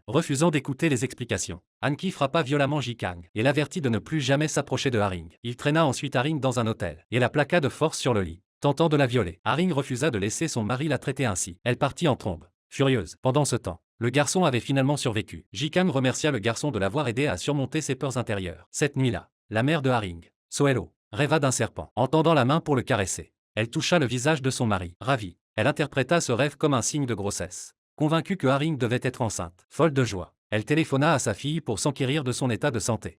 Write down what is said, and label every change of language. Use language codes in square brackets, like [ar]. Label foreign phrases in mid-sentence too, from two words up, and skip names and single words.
[fr] Refusant d'écouter les explications, Han-ki frappa violemment Ji-kang et l'avertit de ne plus jamais s'approcher de Haring. Il traîna ensuite Haring dans un hôtel et la plaqua de force sur le lit, tentant de la violer. Haring refusa de laisser son mari la traiter ainsi. Elle partit en trombe, furieuse. Pendant ce temps, le garçon avait finalement survécu. Ji-kang remercia le garçon de l'avoir aidé à surmonter ses peurs intérieures. Cette nuit-là, la mère de Haring, Soelo, rêva d'un serpent. En tendant la main pour le caresser, elle toucha le visage de son mari. Ravie, elle interpréta ce rêve comme un signe de grossesse. convaincue que Haring devait être enceinte. Folle de joie, elle téléphona à sa fille pour s'enquérir de son état de santé.